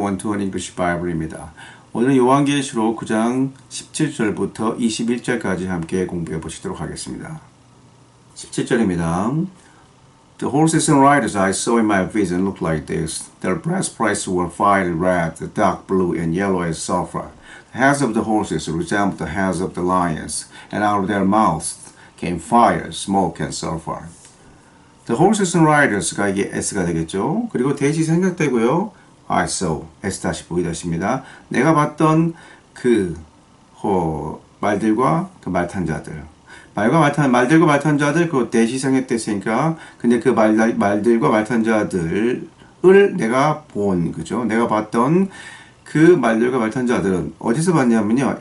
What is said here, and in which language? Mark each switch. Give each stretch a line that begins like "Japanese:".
Korean: 원투원 잉글리시 바이블입니다. 오늘 요한계시록 9장 17절부터 21절까지 함께 공부해 보시도록 하겠습니다. 17절입니다.
English: The horses and riders I saw in my vision looked like this. Their breastplates were fiery red, dark blue, and yellow as sulfur. The heads of the horses resembled the heads of the lions, and out of their mouths came fire, smoke, and sulfur. The horses and riders
Korean: 가 이게 S가 되겠죠. 그리고 대시 생략되고요.
English: I saw,
Korean: S-보이다십니다. 내가 봤던 그 말들과 그 말탄자들. 말들과 말탄자들, 그 대시 생략됐으니까, 근데 그 말들과 말탄자들을 내가 본, 그죠? 내가 봤던 그 말들과 말탄자들은 어디서 봤냐면요.